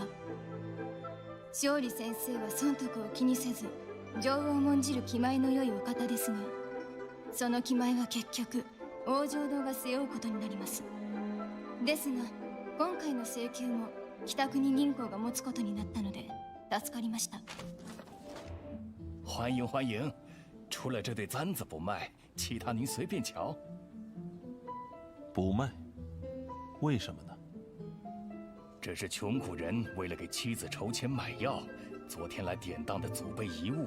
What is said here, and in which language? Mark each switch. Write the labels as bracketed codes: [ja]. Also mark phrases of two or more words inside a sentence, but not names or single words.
[ja] 勝利先生は損得を気にせず情を重んじる気前の良いお方ですが、その気前は結局王城堂が背負うことになります。ですが今回の請求も北国銀行が持つことになったので助かりました。 [zh] 欢迎欢迎，除了这对簪子不卖，其他您随便瞧。不卖？为什么呢？这是穷苦人为了给妻子筹钱买药，昨天来典当的祖辈遗物。